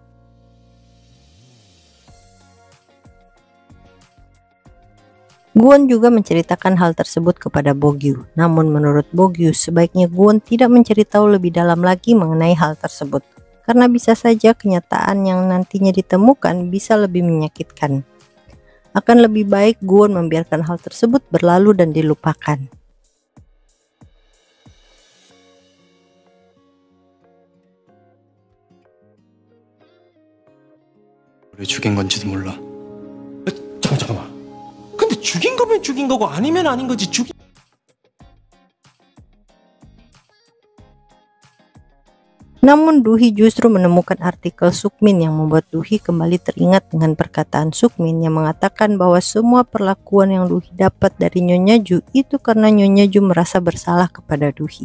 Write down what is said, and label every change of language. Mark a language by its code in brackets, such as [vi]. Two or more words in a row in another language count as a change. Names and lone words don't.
[id] Guwon juga menceritakan hal tersebut kepada Bogyu. Namun menurut Bogyu, sebaiknya Guwon tidak menceritakan lebih dalam lagi mengenai hal tersebut, karena bisa saja kenyataan yang nantinya ditemukan bisa lebih menyakitkan. Akan lebih baik Guwon membiarkan hal tersebut berlalu dan dilupakan. [ko] 왜 죽인 건지도 몰라. 잠깐만. 근데 죽인 거면 죽인 거고 아니면 아닌 거지. [id] Namun Duhi justru menemukan artikel Sukmin yang membuat Duhi kembali teringat dengan perkataan Sukmin yang mengatakan bahwa semua perlakuan yang Duhi dapat dari Nyonya Ju itu karena Nyonya Ju merasa bersalah kepada Duhi.